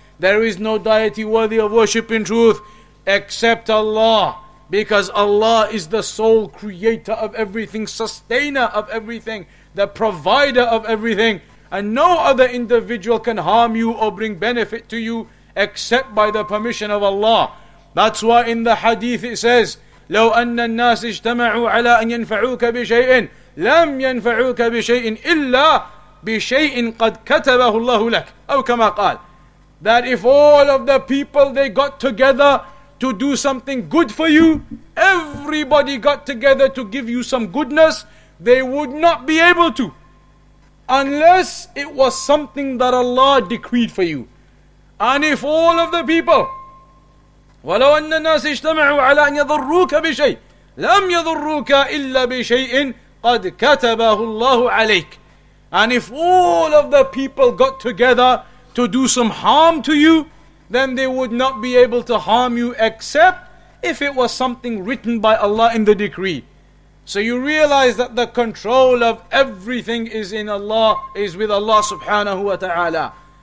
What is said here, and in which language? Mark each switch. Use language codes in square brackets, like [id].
[en] There is no deity worthy of worship in truth except Allah. Because Allah is the sole creator of everything, sustainer of everything, the provider of everything. And no other individual can harm you or bring benefit to you except by the permission of Allah. That's why in the hadith it says, [ar] لو أن الناس اجتمعوا على أن ينفعوك بشيء لم ينفعوك بشيء إلا بشيء قد كتبه الله لك أو كما قال. [en] That if all of the people they got together to do something good for you, everybody got together to give you some goodness, they would not be able to, unless it was something that Allah decreed for you. And if all of the people, [ar] وَلَوْ أَنَّ النَّاسِ اجْتَمَعُوا عَلَى أَنْ يَضُرُّوكَ بِشَيْءٍ لَمْ يَضُرُّوكَ إِلَّا بِشَيْءٍ قَدْ كَتَبَهُ اللَّهُ عَلَيْكَ. [en] And if all of the people got together to do some harm to you, then they would not be able to harm you except if it was something written by Allah in the decree. So you realize that the control of everything is in Allah, is with Allah subhanahu wa ta'ala.